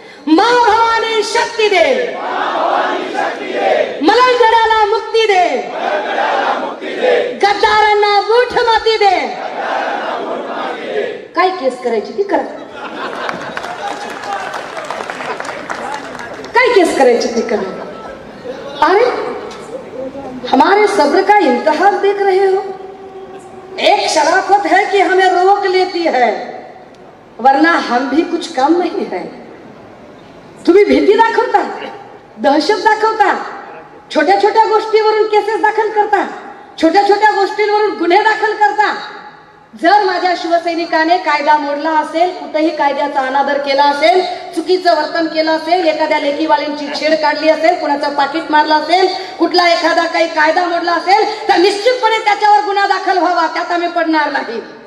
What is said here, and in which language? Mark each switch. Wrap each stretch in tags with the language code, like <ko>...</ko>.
<mr>माँ भवानी शक्ती दे, मलंगडाला मुक्ती दे, गद्दारांना मूठ माती दे. काय केस करायची ती करा, काय केस करायची ती करा.</mr> <hi>अरे हमारे सब्र का इंतहा देख रहे हो. एक शराफत है कि हमें रोक लेती है, वरना हम भी कुछ काम नहीं है.</hi> <mr>तुम्ही भीती दाखवता, दहशत दाखवता, छोट्या छोट्या गोष्टीवरून केसेस दाखल करता, छोट्या छोट्या गोष्टींवरून गुन्हे दाखल करता. जर माझ्या शिवसैनिकाने कायदा मोडला असेल, कुठेही कायद्याचा अनादर केला असेल, चुकीचं वर्तन केलं असेल, एखाद्या लेकीवालींची छेड काढली असेल, कुणाचं पाकिट मारलं असेल, कुठला एखादा काही कायदा मोडला असेल, तर निश्चितपणे त्याच्यावर गुन्हा दाखल व्हावा, त्यात आम्ही पडणार नाही.</mr>